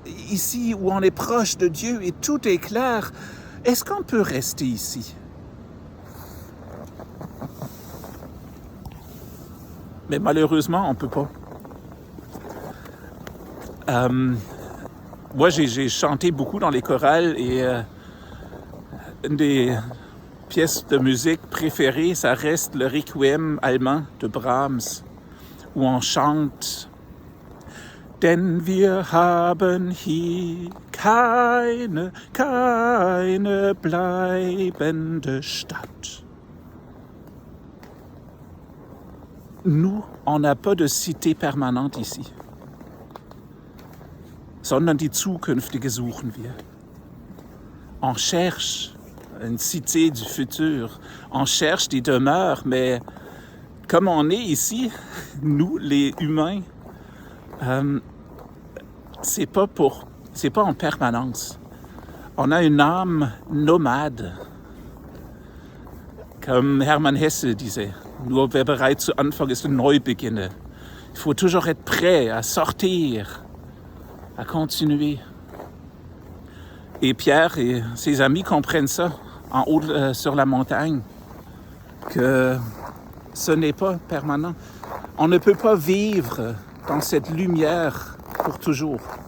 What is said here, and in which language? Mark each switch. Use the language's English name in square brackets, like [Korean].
[French] Ici où on est proche de Dieu et tout est clair. Est-ce qu'on peut rester ici? » Mais malheureusement, on ne peut pas. Moi, j'ai chanté beaucoup dans les chorales et une des pièces de musique préférées, ça reste le Requiem allemand de Brahms, où on chante [German] Denn wir haben hier keine bleibende Stadt. [French] Nous, on n'a pas de cité permanente ici, [German] sondern die zukünftige suchen wir. [French] On cherche une cité du futur, on cherche des demeures, mais comme on est ici, nous les humains, c'est pas en permanence. On a une âme nomade, comme Hermann Hesse disait. [German] Nur wer bereit zu Anfang ist, neu beginne. [French] Il faut toujours être prêt à sortir, à continuer. Et Pierre et ses amis comprennent ça en haut sur la montagne, que ce n'est pas permanent. On ne peut pas vivre dans cette lumière pour toujours.